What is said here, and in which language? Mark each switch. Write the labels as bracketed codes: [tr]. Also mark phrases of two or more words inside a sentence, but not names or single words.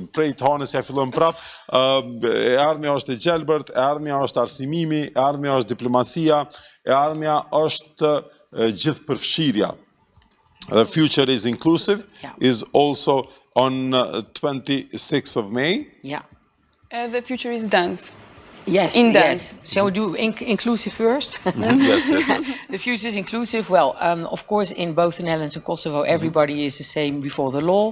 [sq] Prej Dejthanës ja fillojmë prap. E ardhmja është e gjelbërt, e ardhmja është arsimimi, e ardhmja është diplomacia, e ardhmja është gjithëpërfshirja. [en] The future is inclusive is also on 26th of May. Yeah. The future is dance. Yes, yes. Shall we do inclusive first? Yes. The future is inclusive. Well, of course, in both the Netherlands and Kosovo, everybody is the same before the law.